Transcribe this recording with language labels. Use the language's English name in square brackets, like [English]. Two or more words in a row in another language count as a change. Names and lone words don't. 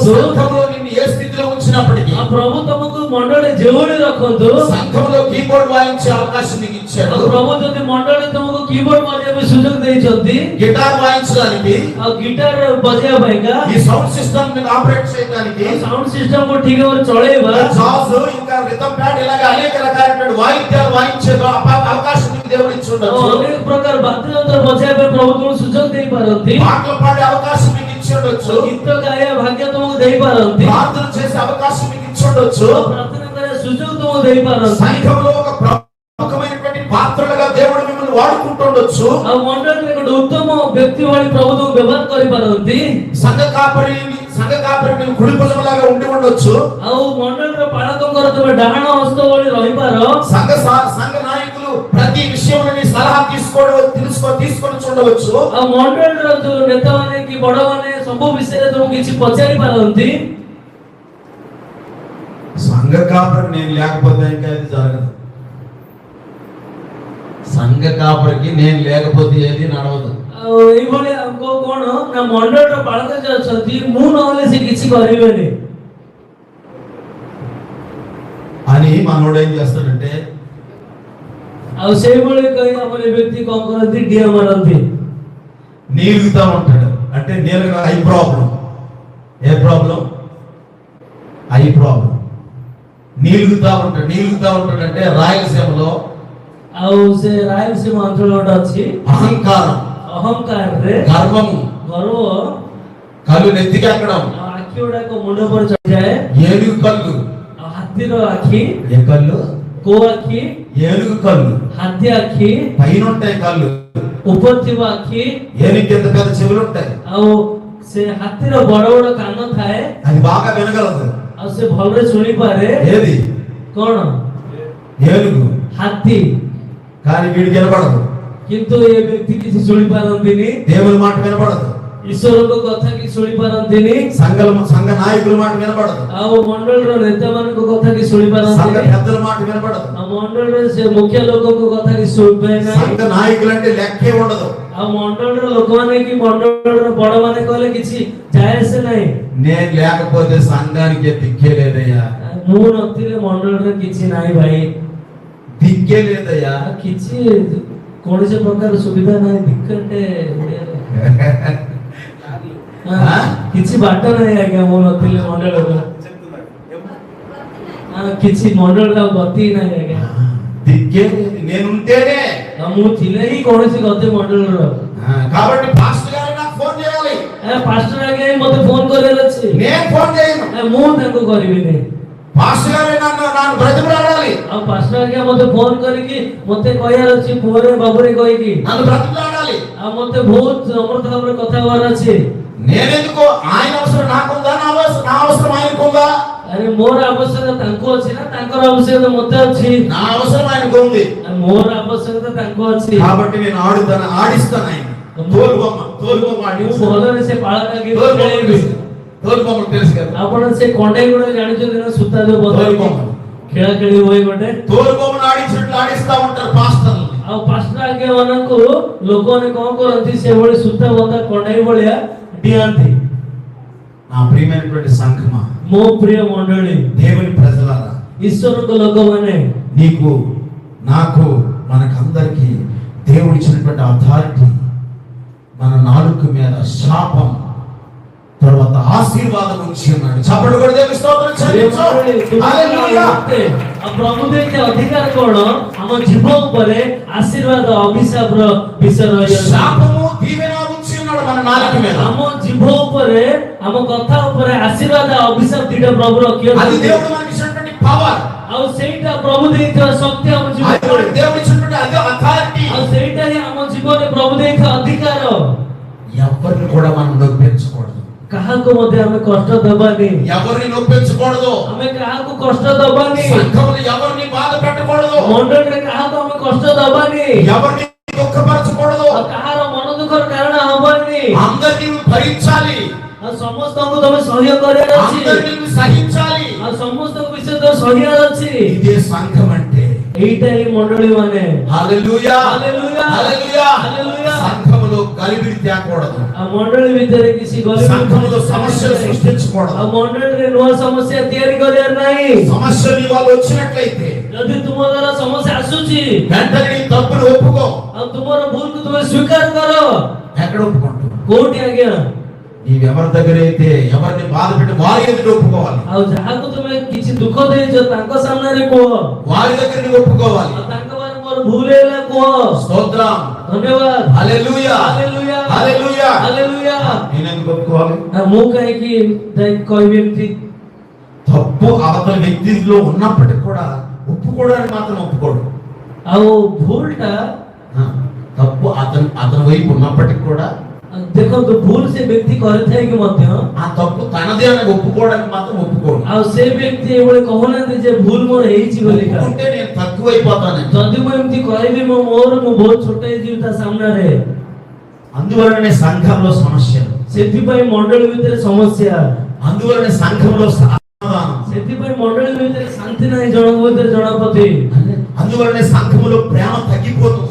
[Telugu] సంఘములో నిన్ను ఏ స్థితిలో ఉంచినప్పటికీ, [Odia] ଆଉ ପ୍ରଭୁ ତମକୁ ମଣ୍ଡଳୀ ଯେଉଁଭଳି ରଖନ୍ତୁ। [Telugu] సంఘములో కీబోర్డ్ వాయించే అవకాశం నీకు ఇచ్చాడు, [Odia] ଆଉ ପ୍ରଭୁ ଯଦି ମଣ୍ଡଳୀ ତମକୁ କୀବୋର୍ଡ ବଜାଇବା ପାଇଁ ସୁଯୋଗ ଦେଇଛନ୍ତି, [Telugu] గిటార్ వాయించడానికి, [Odia] ଆଉ ଗିଟାର ବଜାଇବା ପାଇଁକା, [Telugu] ఈ [English] sound system [Telugu] ని ఆపరేట్ చేయడానికి, [English] sound system [Odia] କୁ ଠିକ ଭାବରେ ଚଳେଇବା, [Telugu] జాజ్ ఇంకా [English] rhythm pad [Telugu] ఇలాగ అనేక రకాలైన వాయిద్యాలు వాయించే అవకాశం నీకు దేవుడు ఇచ్చి [Odia] ଆଉ [Telugu] ఉండొచ్చు. [Odia] ଅନେକ ପ୍ରକାର ବାଦ୍ୟଯନ୍ତ୍ର ବଜାଇବା ପାଇଁ ପ୍ରଭୁ ତୁମକୁ ସୁଯୋଗ ଦେଇପାରନ୍ତି। [Telugu] పాటలు పాడే అవకాశం మీకు ఇచ్చి ఉండొచ్చు. [Odia] ଆଉ ଗୀତ ଗାଇବା ଭାଗ୍ୟ ତୁମକୁ ଦେଇପାରନ୍ତି। [Telugu] ప్రార్థన చేసే అవకాశం మీకు ఇచ్చి ఉండొచ్చు. [Odia] ଆଉ ପ୍ରାର୍ଥନା କରିବା ସୁଯୋଗ ତୁମକୁ ଦେଇପାରନ୍ତି। [Telugu] సంఘంలో ఒక ప్రముఖమైనటువంటి పాత్రలుగా దేవుడు మిమ్మల్ని వాడుకుంటుండొచ్చు. [Odia] ଆଉ ମଣ୍ଡଳୀରେ ଗୋଟେ ଉତ୍ତମ ବ୍ୟକ୍ତି ଭଳି ପ୍ରଭୁ ତୁମକୁ ବ୍ୟବହାର କରିପାରନ୍ତି। [Telugu] సంఘ కాపరి నీవు కుడి భుజంలాగా ఉండి ఉండొచ్చు. [Odia] ଆଉ ମଣ୍ଡଳୀର ପାଳକଙ୍କର ତୁମେ ଡାହାଣ ହସ୍ତ ଭଳି ରହିପାର। [Telugu] సంఘ నాయకులు ప్రతి విషయంలో నీ సలహా తీసుకొని చూడవచ్చు. [Odia] ଆଉ ମଣ୍ଡଳୀର ଯୋଉ ନେତାମାନେ କି ବଡମାନେ ସବୁ ବିଷୟରେ ତୁମକୁ କିଛି ପଚାରି ପାରନ୍ତି। [Telugu] సంఘ కాపరి నేను లేకపోతే ఇంకా ఇది జరగదు. సంఘ కాపరికి నేను లేకపోతే ఏది నడవదు. [Odia] ଆଉ ଏଇଭଳି ଆମକୁ କଣ ନା ମଣ୍ଡଳୀର ପାଳକ ଯେ ଅଛନ୍ତି ମୁଁ ନହେଲେ ସେ କିଛି କରିବେନି [Telugu] అని మనోడు ఏం చేస్తాడంటే, [Odia] ଆଉ ସେଇଭଳି କହି ଆମର ଏ ବ୍ୟକ୍ତି କଣ କରନ୍ତି, ଡିଆ ମାରନ୍ତି, [Telugu] నీలుగుతా ఉంటాడు. అంటే నీలుగా [English] eye problem. [Telugu] ఏ ప్రాబ్లం? [English] eye problem. [Telugu] నీలుగుతా ఉంటాడు అంటే రాయలసీమలో [Odia] ଆଉ ସେ ରାୟଲସୀమ ଅଞ୍ଚଳ ଗୋଟେ ଅଛି, [Telugu] అహంకారం, [Odia] ଅହଙ୍କାରରେ [Telugu] గర్వము, [Odia] ଗର୍ବ, [Telugu] కళ్ళు నెత్తికెక్కడం, [Odia] ଆଉ ଆଖି ଗୁଡାକ ମୁଣ୍ଡ ଉପରେ ଚଢିଯାଏ, [Telugu] ఏనుగు కళ్ళు. [Odia] ଆଉ ହାତୀର ଆଖି, [Telugu] ఏ కళ్ళు? [Odia] କୋଉ ଆଖି? [Telugu] ఏనుగు కళ్ళు. [Odia] ହାତୀ ଆଖି, [Telugu] పైన ఉంటాయి కళ్ళు, [Odia] ଉପରେ ଥିବା ଆଖି, [Telugu] ఏనుగు ఎంత పెద్ద చెవులు ఉంటాయి. [Odia] ଆଉ ସେ ହାତୀର ବଡ ବଡ କାନ ଥାଏ, [Telugu] అది బాగా వినగలదు. [Odia] ଆଉ ସେ ଭଲରେ ଶୁଣିପାରେ। [Telugu] ఏది? [Odia] କଣ? [Telugu] ఏనుగు. [Odia] ହାତୀ। [Telugu] కానీ వీడికి వినపడదు. [Odia] କିନ୍ତୁ ଏ ବ୍ୟକ୍ତି କିଛି ଶୁଣିପାରନ୍ତିନି, [Telugu] దేవుని మాట వినపడదు. [Odia] ଏ ଈଶ୍ୱରଙ୍କ କଥା କି ଶୁଣି ପାରନ୍ତିନି, [Telugu] సంఘ నాయకుల మాట వినపడదు, [Odia] ଆଉ ମଣ୍ଡଳର ନେତାମାନଙ୍କ କଥା କି ଶୁଣି [Telugu] సంఘ [Odia] ପାରନ୍ତିନି, [Telugu] పెద్దల మాట వినపడదు. [Odia] ଆଉ ମଣ୍ଡଳର ସେ ମୁଖ୍ୟ ଲୋକଙ୍କ କଥା କି ଶୁଣିବେ ନାହିଁ, [Telugu] సంఘ నాయకులు అంటే లెక్కే ఉండదు. [Odia] ଆଉ ମଣ୍ଡଳର ଲୋକମାନେ କି ମଣ୍ଡଳର ବଡମାନେ କହିଲେ କିଛି ଯାଏ ଆସେ ନାହିଁ। [Telugu] నేను లేకపోతే సంఘానికి దిక్కే లేదయ్యా, [Odia] ମୁଁ ନଥିଲେ ମଣ୍ଡଳର କିଛି ନାହିଁ ଭାଇ, [Telugu] దిక్కే లేదయ్యా. [Odia] ଆଉ କିଛି କୌଣସି ପ୍ରକାର ସୁବିଧା ନାହିଁ। ଦିକ୍କଟେ ଓଡ଼ିଆରେ କିଛି ବାଟ ନାହିଁ ଆଜ୍ଞା, ମୁଁ ନଥିଲେ ମଣ୍ଡଳର କିଛି ମଣ୍ଡଳର ଗତି ନାହିଁ ଆଜ୍ଞା। [Telugu] దిక్కే లేదు, నేనుంటేనే. [Odia] ମୁଁ ଥିଲେ ହିଁ କୌଣସି ଗତି ମଣ୍ଡଳର। [Telugu] కాబట్టి పాస్టర్ గారు నాకు ఫోన్ చేయాలి, [Odia] ପାଷ୍ଟର ଆଜ୍ଞା ମତେ ଫୋନ କରିବାର ଅଛି, [Telugu] నేను ఫోన్ చేయను. [Odia] ମୁଁ ତାଙ୍କୁ କରିବିନି। [Telugu] పాస్టర్ గారు నన్ను బ్రతిమలాడాలి, [Odia] ଆଉ ପାଷ୍ଟର ଆଜ୍ଞା ମତେ ଫୋନ କରିକି ମତେ କହିବାର ଅଛି, ପୁଅରେ ବାବୁରେ କହିକି [Telugu] నన్ను బ్రతిమలాడాలి. [Odia] ଆଉ ମତେ ବହୁତ ନମ୍ରତା ଭାବରେ କଥା ହବାର ଅଛି। [Telugu] నేనెందుకు? ఆయన అవసరం నాకుందా, నా అవసరం ఆయనకుందా? [Odia] ଆରେ ମୋର ଆବଶ୍ୟକତା ତାଙ୍କୁ ଅଛି ନା ତାଙ୍କର ଆବଶ୍ୟକତା ମତେ ଅଛି? [Telugu] నా అవసరం ఆయనకు ఉంది. [Odia] ମୋର ଆବଶ୍ୟକତା ତାଙ୍କୁ ଅଛି। [Telugu] కాబట్టి నేను ఆడిస్తాను ఆయన. తోలుబొమ్మ [Odia] ମୁଁ ଭଲରେ ସେ ପାଳକାଗିରି [Telugu] తోలుబొమ్మ [Odia] ଖେଳେଇବି। [Telugu] తెలుసు కదా. [Odia] ଆପଣ ସେ କଣ୍ଢେଇ ଗୁଡା ଜାଣିଛନ୍ତି ନା, ସୂତା ଯୋଉ ବଦଳେଇକି ଖେଳା ଖେଳି ହୁଏ ଗୋଟେ, [Telugu] తోలుబొమ్మను ఆడించినట్లు ఆడిస్తా ఉంటారు పాస్టర్లు. [Odia] ଆଉ ପାଷ୍ଟର ଆଜ୍ଞା ମାନଙ୍କୁ ଲୋକମାନେ କଣ କରନ୍ତି, ସେଭଳି ସୂତା ବନ୍ଧା କଣ୍ଢେଇ ଭଳିଆ ଡିଆନ୍ତି। [Telugu] నా ప్రియమైనటువంటి సంఘమా, [Odia] ମୋ ପ୍ରିୟ ମଣ୍ଡଳୀ, [Telugu] దేవుని ప్రజలారా, [Odia] ଈଶ୍ୱରଙ୍କ ଲୋକମାନେ, [Telugu] నీకు నాకు మనకందరికి దేవుడు ఇచ్చినటువంటి అథారిటీ, మన నాలుక మీద శాపం తర్వాత ఆశీర్వాదం ఉంచి ఉన్నాడు. చప్పట్లు కూడా దేవుని స్తోత్రం చెల్లించు. హల్లెలూయా. [Odia] ଆଉ ପ୍ରଭୁ ଦେଇଥିବା ଅଧିକାର କଣ? ଆମ ଜୀବ ଉପରେ ଆଶୀର୍ବାଦ ଅଭିଶାପର ବିଷୟ ରହିଛି। [Telugu] శాపము దీవెన ఉంచి ఉన్నాడు మన నాలుక మీద. [Odia] ଆମ ଜୀବ ଉପରେ, ଆମ କଥା ଉପରେ ଆଶୀର୍ବାଦ ଅଭିଶାପ ଦିଟା ପ୍ରଭୁ [Telugu] అది [Odia] ରଖିଛନ୍ତି। [Telugu] దేవుడు మనకి ఇచ్చినటువంటి పవర్, [Odia] ଆଉ ସେଇଟା ପ୍ରଭୁ ଦେଇଥିବା ଶକ୍ତି ଆମ [Telugu] అది [Odia] ଜୀବନରେ, [Telugu] దేవుడు ఇచ్చినటువంటి అథారిటీ. [Odia] ଆଉ ସେଇଟା ହିଁ ଆମ ଜୀବନରେ ପ୍ରଭୁ ଦେଇଥିବା ଅଧିକାର। [Telugu] ఎవరిని కూడా మనం నొప్పించకూడదు, [Odia] କାହାକୁ ମଧ୍ୟ ଆମେ କଷ୍ଟ ଦେବାନି, [Telugu] ఎవరిని నొప్పించకూడదు, [Odia] ଆମେ କାହାକୁ କଷ୍ଟ ଦେବାନି, [Telugu] సంఘములో ఎవరిని బాధ పెట్టకూడదు, [Odia] ମଣ୍ଡଳୀରେ କାହାକୁ ଆମେ କଷ୍ଟ ଦେବାନି, [Telugu] ఎవరిని దుఃఖపరచకూడదు. [Odia] ଆଉ କାହାର ମନ ଦୁଃଖର କାରଣ ହବନି। [Telugu] అందరినీ భరించాలి, [Odia] ଆଉ ସମସ୍ତଙ୍କୁ ତମେ ସହ୍ୟ କରିବାର ଅଛି, [Telugu] అందరినీ సహించాలి. [Odia] ଆଉ ସମସ୍ତଙ୍କ ବିଷୟ ତମେ ସହିବାର ଅଛି। [Telugu] ఇదే సంఘం అంటే. [Odia] ଏଇଟା ହିଁ ମଣ୍ଡଳୀ ମାନେ। [Telugu] హల్లెలూయా, హల్లెలూయా, హల్లెలూయా. హల్లెలూయా। సంఘములో గలిబిలి తేకూడదు, [Odia] ଆଉ ମଣ୍ଡଳୀ ଭିତରେ କିଛି [Telugu] సంఘములో సమస్యలు సృష్టించకూడదు. [Odia] ଆଉ ମଣ୍ଡଳୀରେ ନୂଆ ସମସ୍ୟା ତିଆରି କରିବାର ନାହିଁ। [Telugu] సమస్యలు వాళ్ళు వచ్చినట్లయితే [Odia] ଯଦି ତୁମ ଦ୍ୱାରା ସମସ୍ୟା ଆସୁଛି, [Telugu] వెంటనే నీ తప్పులు ఒప్పుకో. [Odia] ଆଉ ତୁମର ଭୁଲକୁ ତୁମେ ସ୍ୱୀକାର କର। [Telugu] ఎక్కడ ఒప్పుకుంటావు? [Odia] କୋଉଠି ଆଜ୍ଞା? [Telugu] నీవెవరి దగ్గర అయితే ఎవరిని బాధ పెట్టి వారి ఎదుట ఒప్పుకోవాలి, [Odia] ଆଉ ଯାହାକୁ ତୁମେ କିଛି ଦୁଃଖ ଦେଇଛ ତାଙ୍କ ସାମ୍ନାରେ କୁହ, [Telugu] వారి దగ్గర నువ్వు ఒప్పుకోవాలి. [Odia] ଆଉ ତାଙ୍କ ବାରେ ମୋର ଭୁଲ ହେଲା କୁହ। [Telugu] స్తోత్రం, [Odia] ଧନ୍ୟବାଦ। [Telugu] హల్లెలూయా, [Odia] ହାଲେଲୁୟା, [Telugu] హల్లెలూయా. [Odia] ହାଲେଲୁୟା। [Telugu] నేను ఎందుకు ఒప్పుకోవాలి? [Odia] ମୁଁ କାହିଁକି ଯାଇକି କହିବି ఎମିତି? [Telugu] తప్పు అవతల వ్యక్తిలో ఉన్నప్పటికీ కూడా ఒప్పుకోవడానికి మాత్రం ఒప్పుకోడు. [Odia] ଆଉ ଭୁଲଟା, [Telugu] తప్పు అతని వైపు ఉన్నప్పటికీ కూడా [Odia] ଦେଖନ୍ତୁ ଭୁଲ ସେ ବ୍ୟକ୍ତି କରିଥାଇକି ମଧ୍ୟ [Telugu] ఆ తప్పు తనదే అని ఒప్పుకోవడానికి మాత్రం ఒప్పుకోడు. [Odia] ଆଉ ସେ ବ୍ୟକ୍ତି ଏଭଳି କହୁନାହାନ୍ତି ଯେ ଭୁଲ ମୋର ହେଇଛି ବୋଲି। [Telugu] ఒప్పుకుంటే నేను తక్కువైపోతాను, [Odia] ଯଦି ମୁଁ ଏମିତି କହିବି ମୁଁ ବହୁତ ଛୋଟ ହେଇଯିବି ତା ସାମ୍ନାରେ। [Telugu] అందువలనే సంఘంలో సమస్యలు, [Odia] ସେଥିପାଇଁ ମଣ୍ଡଳୀ ଭିତରେ ସମସ୍ୟା, [Telugu] అందువలనే సంఘంలో సమాధానం, [Odia] ସେଥିପାଇଁ ମଣ୍ଡଳୀ ଭିତରେ ଶାନ୍ତି ନାହିଁ ଜଣଙ୍କ ଭିତରେ ଜଣ ପ୍ରତି। [Telugu] అందువలనే సంఘములో ప్రేమ తగ్గిపోతుంది.